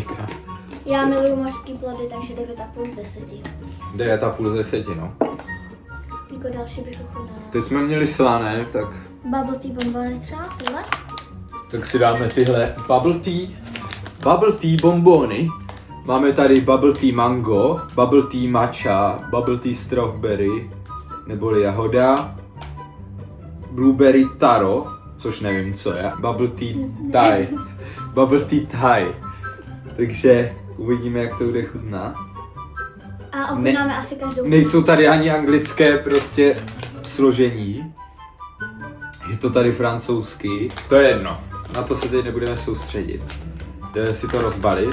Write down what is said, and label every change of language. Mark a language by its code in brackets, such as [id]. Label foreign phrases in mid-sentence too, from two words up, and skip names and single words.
[cs] Já miluju mořský plody, takže 9,5 z 10. 9,5 z 10, no. Jako další bych ochutnala. Teď jsme měli slané, tak [en] Bubble tea [cs] bonbony třeba, tyhle? tak si dáme tyhle [en] bubble tea [cs] bombony. Máme tady [en] bubble tea mango, bubble tea matcha, bubble tea strawberry, [cs] neboli jahoda, [en] blueberry taro, [cs] což nevím co je, [en] bubble tea thai, bubble tea thai. [cs] Takže uvidíme, jak to bude chutnat. A ochutnáme asi každou. Nejsou tady ani anglické prostě složení. Je to tady francouzský. To je jedno. Na to se teď nebudeme soustředit. Jdeme si to rozbalit.